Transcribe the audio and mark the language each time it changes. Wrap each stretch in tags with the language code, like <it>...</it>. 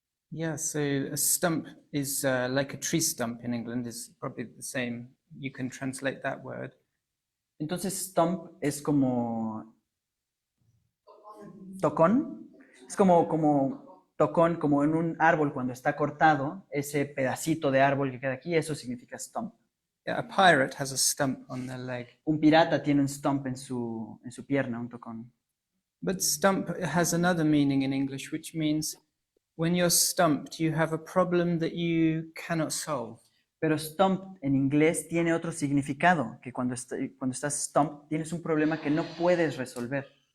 <en>Yeah, so a stump is like a tree stump in England, is probably the same. You can translate that word.</en> <es>Entonces stump es como tocón, es como tocón, como en un árbol cuando está cortado, ese pedacito de árbol que queda aquí, eso significa stump.</es> <en>Yeah, a pirate has a stump on their leg.</en> <es>Un pirata tiene un stump en su pierna, un tocón.</es> <en>But stump has another meaning in English, which means when you're stumped, you have a problem that you cannot solve.</en> <es>Pero stump en inglés tiene otro significado, que cuando estás stump tienes un problema que no puedes resolver.</es>